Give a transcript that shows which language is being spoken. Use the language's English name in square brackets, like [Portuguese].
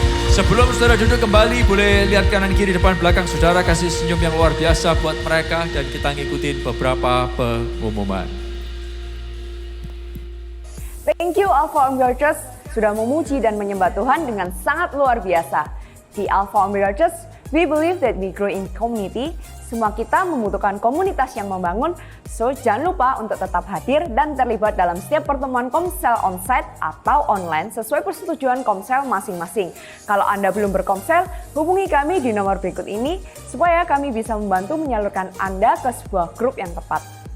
[Indonesian] Sebelum saudara duduk kembali, boleh lihat kanan kiri depan belakang saudara, kasih senyum yang luar biasa buat mereka, dan kita ngikutin beberapa pengumuman. [English] Thank you [Indonesian] Alpha Omega Church sudah memuji dan menyembah Tuhan dengan sangat luar biasa. [English] Di Alpha Omega Church, we believe that we grow in community. [Indonesian] Semua kita membutuhkan komunitas yang membangun, so jangan lupa untuk tetap hadir dan terlibat dalam setiap pertemuan komsel onsite atau online sesuai persetujuan komsel masing-masing. Kalau Anda belum berkomsel, hubungi kami di nomor berikut ini supaya kami bisa membantu menyalurkan Anda ke sebuah grup yang tepat.